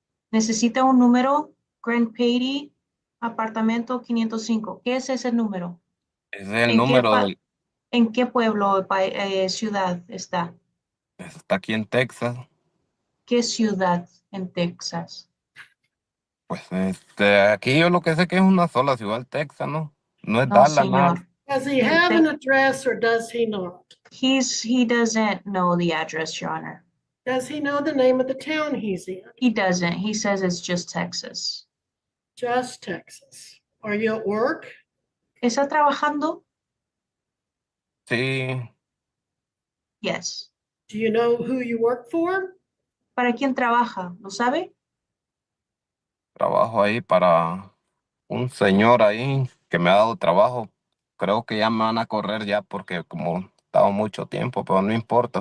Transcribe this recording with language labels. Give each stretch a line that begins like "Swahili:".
Spanish: Necesita un número, Grand Prairie, apartamento 505. ¿Qué es ese número? Ese es el ¿En qué, número del... ¿en qué pueblo, ciudad está? Está aquí en Texas. ¿Qué ciudad en Texas? Pues aquí yo lo que sé que es una sola ciudad, Texas, ¿no? No es No, Dallas, nada. señor.
English: Does he have an address or does he not? He doesn't know the address, Your Honor. Does he know the name of the town he's in? He doesn't. He says it's just Texas. Just Texas. Are you at work?
Spanish: ¿Está trabajando? Sí,
English: Yes. Do you know who you work for?
Spanish: ¿Para quién trabaja? ¿Lo sabe? Trabajo ahí para un señor ahí que me ha dado trabajo. Creo que ya me van a correr ya porque como he estado mucho tiempo, pero no importa,